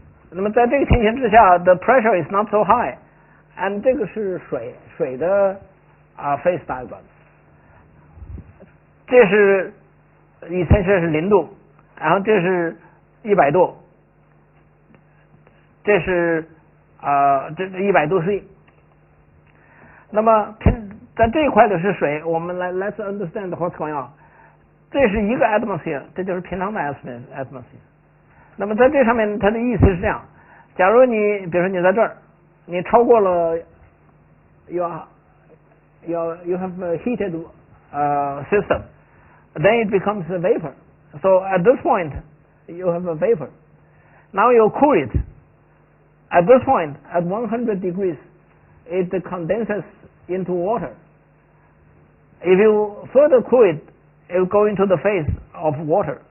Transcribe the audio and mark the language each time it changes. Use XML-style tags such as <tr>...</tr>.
<zh>那么在这个情形之下 ，</zh> <en>the pressure is not so high，and</en> <zh>这个是水的phase diagram。这是essentially是0度，然后这是100度，这是这100度 C。那么在这一块的是水，我们</zh> <en>let's understand what's going on。</en> <zh>这是一个 atmosphere， 这就是平常的 atmosphere。那么在这上面，它的意思是这样：假如你比如说你在这儿，你超过了</zh> <en>you have a heated system， then it becomes a vapor. So at this point you have a vapor. Now you cool it. At this point, at 100 degrees, it condenses into water. If you further cool it, it will go into the phase of water.</en>